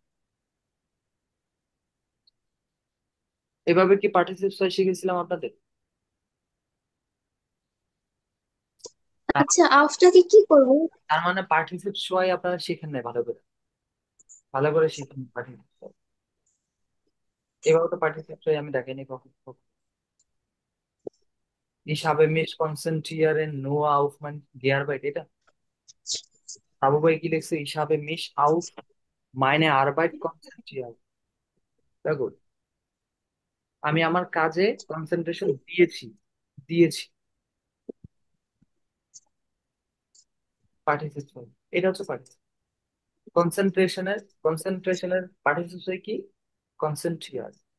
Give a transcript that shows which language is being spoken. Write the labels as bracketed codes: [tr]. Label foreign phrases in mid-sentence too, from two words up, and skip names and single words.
[bn] এভাবে কি পার্টিসিপ সই শিখেছিলাম আপনাদের? তার আচ্ছা, আফটাকে কি করবো? তার মানে পার্টিসিপ সই আপনারা শিখেন নাই ভালো করে, ভালো করে শিখুন পার্টিসিপ সই। এভাবে তো পার্টিসিপ সই আমি দেখাইনি কখন। [de] Ich habe mich konzentrieren nur auf mein Gearbeit, [bn] এটা আবু ভাই কি লিখছে, [de] ich habe mich auf meine Arbeit konzentriert, [bn] দেখুন আমি আমার কাজে কনসেন্ট্রেশন দিয়েছি, দিয়েছি, পার্টিসিপেট, এটা হচ্ছে পার্টিসিপেট। কনসেন্ট্রেশনের পার্টিসিপেট কি, কনসেন্ট্রিয়ার।